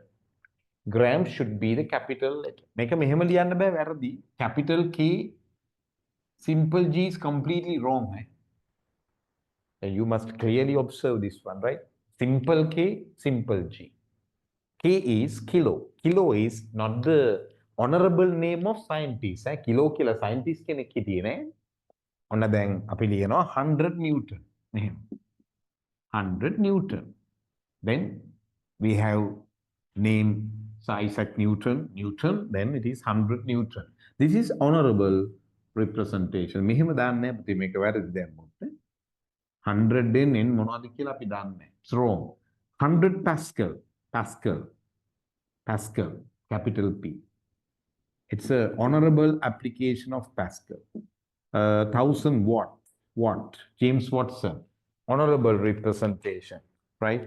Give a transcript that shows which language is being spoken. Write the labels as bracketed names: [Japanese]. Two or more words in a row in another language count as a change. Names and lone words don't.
[English] Gram should be the capital letter. Make a capital K, simple G is completely wrong. And you must clearly observe this one, right? Simple K, simple G. K is kilo. Kilo is not the honorable name of scientist. Kilo kila scientist [Sinhala] කෙනෙක් හිටියේ නෑ. ඔන්න දැන් අපි ලියනවා 100 Newton. [English] 100 Newton. Then we have name Isaac Newton. Then it is 100 Newton. This is honorable representation. [Sinhala] මෙහෙම දාන්නේ නැහැ පුතේ මේක වැරදි දැම්මොත්. 100 දෙන්නේ මොනවද කියලා අපි දන්නේ. [English] It's wrong. 100 Pascal. Pascal. Capital P. It's an honorable application of Pascal. 1000 watt. James Watson. Honorable representation, right?